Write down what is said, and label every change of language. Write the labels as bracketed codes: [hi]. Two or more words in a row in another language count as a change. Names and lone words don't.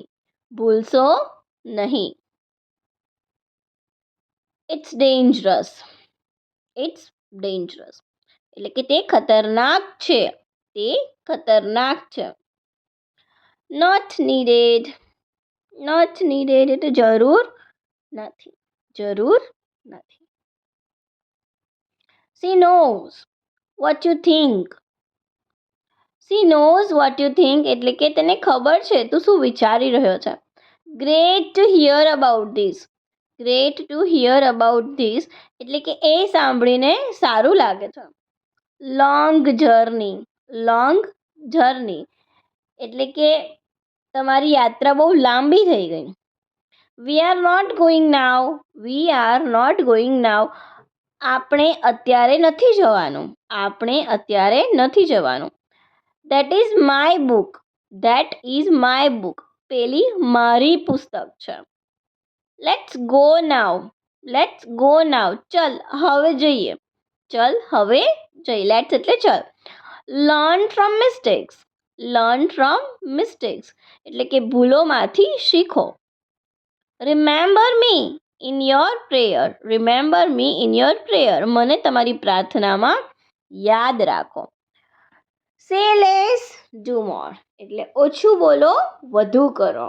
[gu] ભૂલશો નહીં. [en] it's dangerous. it's dangerous [gu] એટલે કે તે ખતરનાક છે. તે ખતરનાક છે. [en] not needed. not needed [gu] એટલે જરૂર નથી. જરૂર નથી. [en] She knows what you think. She knows what you think [gu] એટલે કે તેને ખબર છે તું શું વિચારી રહ્યો છે. [en] Great to hear about this. Great to hear about this [gu] એટલે કે એ સાંભળીને સારું લાગે છે. [en] Long journey. Long journey [gu] એટલે કે તમારી યાત્રા બહુ લાંબી થઈ ગઈ. [en] We are not going now. We are not going now [gu] આપણે અત્યારે નથી જવાનું. આપણે અત્યારે નથી જવાનું. [en] That is my book. That is my book [gu] પેલી મારી પુસ્તક છે. [en] Let's go now. Let's go now [gu] ચલ હવે જઈએ. ચલ હવે જઈએ. Let's એટલે ચલ. [en] Learn from mistakes. Learn from mistakes [gu] એટલે કે ભૂલોમાંથી શીખો. [en] remember me in your prayer. remember me in your prayer. [gu] મને તમારી પ્રાર્થનામાં યાદ રાખો. [en] say less do more [gu] એટલે ઓછું બોલો વધુ કરો.